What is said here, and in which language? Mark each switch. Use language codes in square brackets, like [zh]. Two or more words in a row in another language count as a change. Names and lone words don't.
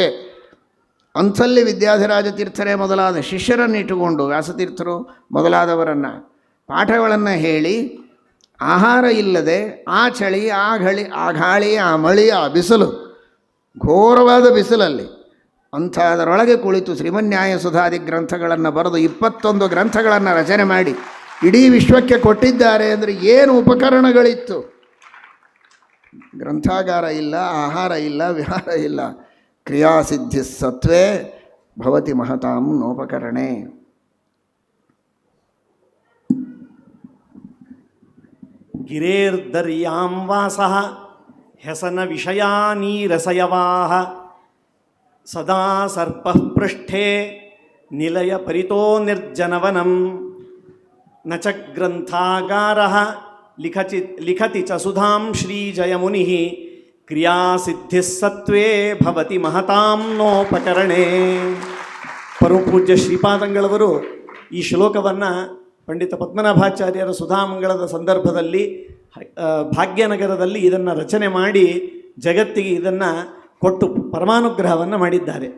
[kn] ಅಂಥಲ್ಲಿ ವಿದ್ಯಾಧಿರಾಜ ತೀರ್ಥರೇ ಮೊದಲಾದ ಶಿಷ್ಯರನ್ನು ಇಟ್ಟುಕೊಂಡು ವ್ಯಾಸತೀರ್ಥರು ಮೊದಲಾದವರನ್ನು ಪಾಠಗಳನ್ನು ಹೇಳಿ, ಆಹಾರ ಇಲ್ಲದೆ ಆ ಚಳಿ, ಆ ಗಾಳಿ, ಆ ಮಳಿ, ಆ ಬಿಸಿಲು, ಘೋರವಾದ ಬಿಸಿಲಲ್ಲಿ ಅಂಥದರೊಳಗೆ ಕುಳಿತು ಶ್ರೀಮನ್ಯಾಯ ಸುಧಾದಿ ಗ್ರಂಥಗಳನ್ನು ಬರೆದು 21 ಗ್ರಂಥಗಳನ್ನು ರಚನೆ ಮಾಡಿ ಇಡೀ ವಿಶ್ವಕ್ಕೆ ಕೊಟ್ಟಿದ್ದಾರೆ. ಅಂದರೆ ಏನು ಉಪಕರಣಗಳಿತ್ತು? ಗ್ರಂಥಾಗಾರ ಇಲ್ಲ, ಆಹಾರ ಇಲ್ಲ, ವಿಹಾರ ಇಲ್ಲ. [sa] ಕ್ರಿಯಾಸಿದ್ಧಿ ಸತ್ವೇ ಭವತಿ ಮಹತಾಂ ನೋಪಕರಣೆ. ಗಿರೇರ್ದರ್ಯಾಂ ವಾಸಃ ಹೆಸನ ವಿಷಯಾನೀರಸಯವಾಹ ಸದಾ ಸರ್ಪಃ ಪೃಷ್ಠೇ ನಿಲಯ ಪರಿತೋ ನಿರ್ಜನವನಂ ನ ಚ ಗ್ರಂಥಾಗಾರಃ ಲಿಖತಿ ಚ ಸುಧಾಂ ಶ್ರೀಜಯಮುನಿಃ ಕ್ರಿಯಾಸಿದ್ಧಿ ಸತ್ವೇ ಭವತಿ ಮಹತಾಂ ನೋಪಕರಣೆ. [kn] ಪರಮಪೂಜ್ಯ ಶ್ರೀಪಾದಂಗಳವರು ಈ ಶ್ಲೋಕವನ್ನು ಪಂಡಿತ ಪದ್ಮನಾಭಾಚಾರ್ಯರ ಸುಧಾಮಂಗಳದ ಸಂದರ್ಭದಲ್ಲಿ ಭಾಗ್ಯನಗರದಲ್ಲಿ ಇದನ್ನು ರಚನೆ ಮಾಡಿ ಜಗತ್ತಿಗೆ ಇದನ್ನು ಕೊಟ್ಟು ಪರಮಾನುಗ್ರಹವನ್ನು ಮಾಡಿದ್ದಾರೆ.